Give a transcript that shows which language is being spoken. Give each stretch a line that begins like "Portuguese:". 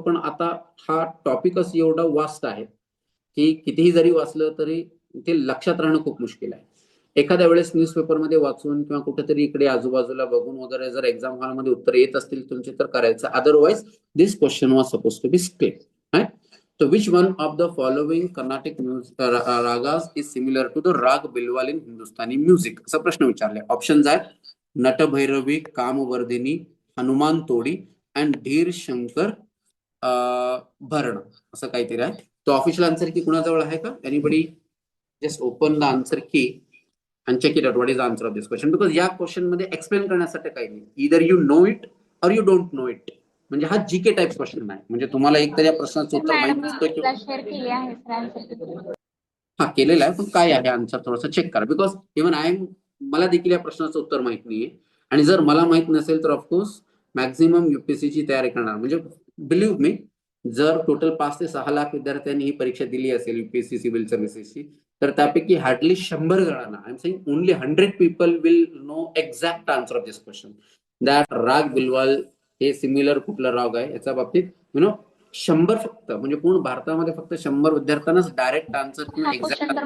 Marathi: पण आता हा टॉपिकच एवढा वास्ट आहे की कितीही जरी वाचलं तरी ते लक्षात राहणं खूप मुश्किल आहे. एखाद्या वेळेस न्यूजपेपरमध्ये वाचून किंवा कुठेतरी इकडे आजूबाजूला बघून वगैरे जर एक्झाम हॉलमध्ये उत्तर येत असतील तुमचे तर करायचं,
English: Otherwise this question was suppose to be script. So which one of the following Carnatic ragas is similar to the rag bilwal in Hindustani music?
Marathi: असा प्रश्न विचारलाय. ऑप्शन्स आहेत नटभैरवी, कामवर्धिनी, हनुमान तोडी अँड धीर शंकर भरण, असं काहीतरी आहे. तो ऑफिशियल आन्सर की कुणाजवळ आहे का?
English: anybody just open the answer key and check it out what is the answer of this question, because
Marathi: या क्वेश्चन मध्ये एक्सप्लेन करण्यासाठी काही नाही.
English: Either you know it or you don't know it.
Marathi: म्हणजे हा जीके टाइप क्वेश्चन आहे, म्हणजे तुम्हाला एक तर या प्रश्नाचं उत्तर माहित नसतं की हा केलेला आहे, पण काय आहे आन्सर थोडंसं चेक करा, बिकॉज इव्हन मला देखील या प्रश्नाचं उत्तर माहित नाहीये. आणि जर मला माहित नसेल तर ऑफकोर्स मॅक्झिमम युपीएससीची तयारी करणार, म्हणजे बिलीव्ह मी, जर टोटल 5 ते 6 लाख विद्यार्थ्यांनी ही परीक्षा दिली असेल युपीएससी सिव्हिल सर्व्हिसेसची, तर त्यापैकी हार्डली 100 जणांना,
English: I am saying only 100 people will know exact answer of this question, that
Marathi: राग बिलवाल हे सिमिलर कुठला राग आहे याच्या बाबतीत 100 फक्त, म्हणजे पूर्ण भारतामध्ये फक्त 100 विद्यार्थ्यांनाच डायरेक्ट आन्सर किंवा एक्झॅक्ट